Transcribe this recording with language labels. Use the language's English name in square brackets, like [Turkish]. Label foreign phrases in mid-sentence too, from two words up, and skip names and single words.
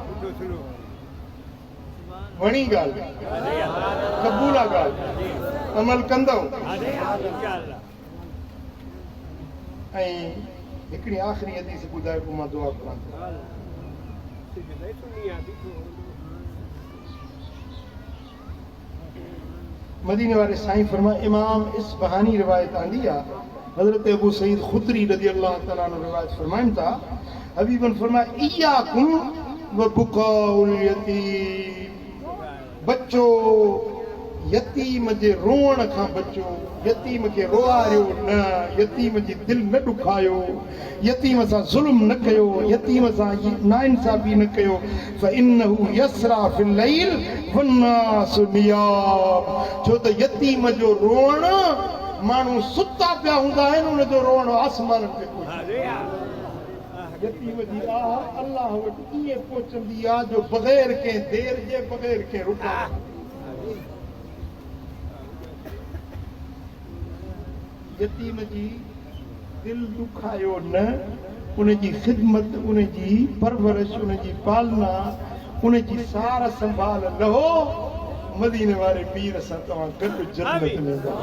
[Sindhi] वणी ॻाल्हि क़बूल आहे ॻाल्हि अमल कंदव ऐं हिकिड़ी आख़िरी हदीस ॿुधाए पोइ मां दुआ करां मदीने वारे साईं फरमा इमाम इस्फहानी रिवायत आंदी आहे हजरत अबू सईद खुदरी [Arabic] رضي الله تعالى عنه [Sindhi] रिवायत फरमाइनि था हबीबन फरमाया [Arabic] إياكم وبكاء اليتيم [Sindhi] बच्चो यतीम जे रोअण खां बचो यतीम खे रोआरियो न यतीम जी दिलि न ॾुखायो यतीम सां ज़ुल्म न कयो यतीम सां नाइंसाफ़ी न कयो [Arabic] فإنه يسري في الليل والناس نيام [Sindhi] छो त यतीम जो रोअण माण्हू सुता पिया हूंदा आहिनि उनजो रोअण आसमाननि ते पहुचे यतीम जी आह अल्लाह वटि ईअं पहुचंदी आहे जो बग़ैर कंहिं देर जे बग़ैर कंहिं रुकावट यतीम जी दिलि दुखायो न उनजी ख़िदमत उनजी परवरिश उनजी पालना उनजी सार संभाल लहो मदीने वारे पीर सां तव्हां गॾु जन्नत में